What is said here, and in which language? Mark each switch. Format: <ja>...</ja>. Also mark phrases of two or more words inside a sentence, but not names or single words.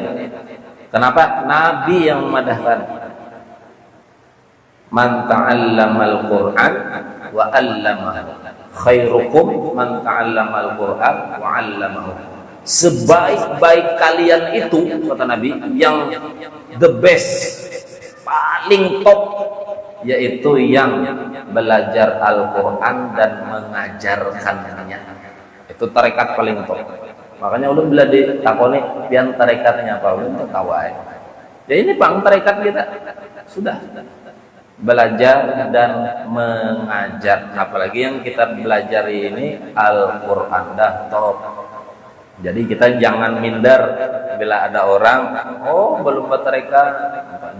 <id>Kenapa? Nabi yang madahkan.</id> <ar>من تعلم القرآن وعلمه. خيركم من تعلم القرآن وعلمه.</ar> <id>Sebaik-baik kalian itu, kata Nabi, yang</id> <en>the best,</en> <id>paling top, yaitu yang belajar Al-Quran dan mengajarkannya. Itu tarekat paling top.</id> <bjn>Makanya ulun bila ditakoni pian tarekatnya apa, ulun tahu aja.</bjn> <id>Ya ini Bang tarekat kita. Sudah. Belajar dan mengajar. Apalagi yang kita belajar ini Al-Quran, dah top. Jadi kita jangan minder bila ada orang, oh belum bertarekat, jangan minder.</id>